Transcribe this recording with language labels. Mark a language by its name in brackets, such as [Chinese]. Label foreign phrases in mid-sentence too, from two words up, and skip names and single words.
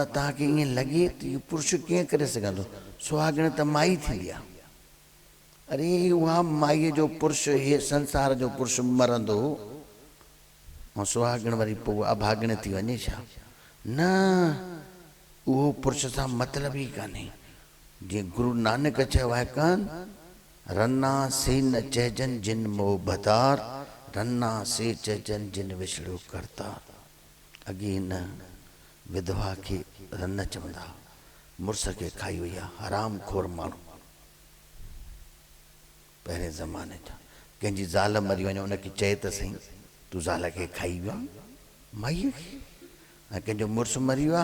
[Sindhi] तव्हांखे ईअं लॻे त इहो पुरुष कीअं करे सघंदो सुहागण त माई थींदी आहे अरे उहा माईअ जो पुरुष इहे संसार जो पुरुष मरंदो ऐं सुहागण वरी पोइ अभागण थी वञे छा न उहो पुरुष सां मतिलब ई कान्हे जीअं गुरु नानक चयो आहे [Punjabi] ਕਾਨ ਰੰਨਾ ਸੇ ਨ ਚਇਜਨ ਜਿਨ ਮੋਹ ਬਦਾਰ ਰੰਨਾ ਸੇ ਚਇਜਨ ਜਿਨ ਵਿਛੜੋ ਕਰਤਾਰ [Sindhi] अॻे न विधवा खे रन चवंदा मुड़ुस खे खाई वई आहे हराम खोर माण्हू पहिरें ज़माने जा कंहिंजी ज़ाल मरी वञे उनखे चए त सही तूं ज़ाल खे खाई वियो माईअ खे ऐं कंहिंजो मुड़ुसु मरी वियो